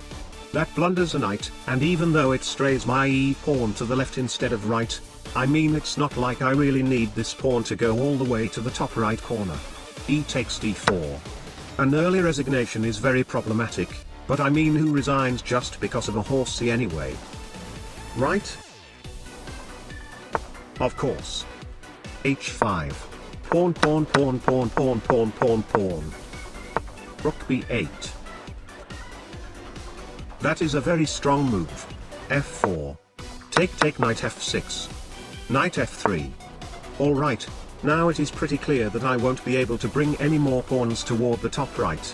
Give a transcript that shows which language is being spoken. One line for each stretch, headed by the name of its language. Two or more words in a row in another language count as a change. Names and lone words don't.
English: That blunders a knight, and even though it strays my e-pawn to the left instead of right, I mean it's not like I really need this pawn to go all the way to the top right corner. E takes d4. An early resignation is very problematic, but I mean who resigns just because of a horsey anyway? Right? Of course. h5. Pawn pawn pawn pawn pawn pawn pawn pawn. Rook b8. That is a very strong move. f4. Take knight f6. Knight f3. Alright, now it is pretty clear that I won't be able to bring any more pawns toward the top right.